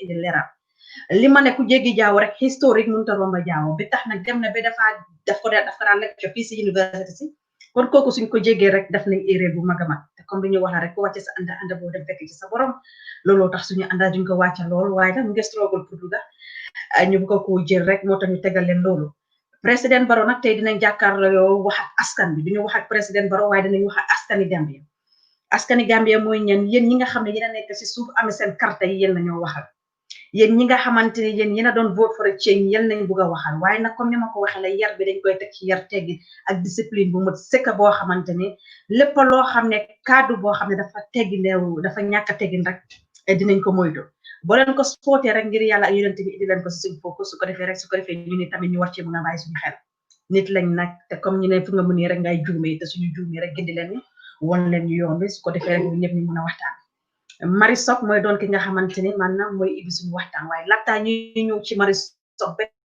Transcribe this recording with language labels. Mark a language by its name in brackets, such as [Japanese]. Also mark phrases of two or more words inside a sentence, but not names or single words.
[Wolof] indi leeral li ma ne ku jéggi Jaawo rek historique mënut a romba Jaawo bi tax nag dem na ba daf ko daan lecture fii si université si kon kooku suñ ko jéggee rek daf nañ erreur bu mag a mag te comme li ñu wax rek ku wàcce sa anda boo dem fekk ci sa borom looloo tax suñu anda duñ ko wàcce lool waaye nag mu ngi struggle pour duga ñu bëgg ko jël rek moo tax ñu tegal leen loolu président Barrow nag tey dinañ jàkkaarloo yow wax ak askan bi duñu wax ak président Barrow waaye dinañ wax ak askani Gambia mooy ñen yéen ñi nga xam ne yéen a nekk si suuf amee seen carte yi yéen nañoo waxal yéen ñi nga xamante ne yéen a doon [English] vote for a change [Wolof] yéen nañ bugg a waxal waaye nag comme ni ma ko waxee la yar bi dañ koy teg ci yar teggin ak discipline bu mat sëkk boo xamante ne lépp loo xam ne kaddu boo xam ne dafa teggineewu dafa ñàkk a teggin rek dinañ ko moytu boo leen ko spootee rek ngir yàlla ak yonent bi indi leen ko si suñ focus su ko defee ñu ne tamit ñu war ci mën a bàyyi suñu xel nit lañ nag te comme ñu ne fu nga mënee rek ngay juumee te suñu juumee rek gindi leen won leen ñu yoon bi su ko defee rek ñu ñëpp ñu mën a waxtaan Mari Sok mooy doon ki nga xamante ne maanaam mooy ibi suñu waxtaan waaye laataa ñuy ñëw ci Mari Sok ba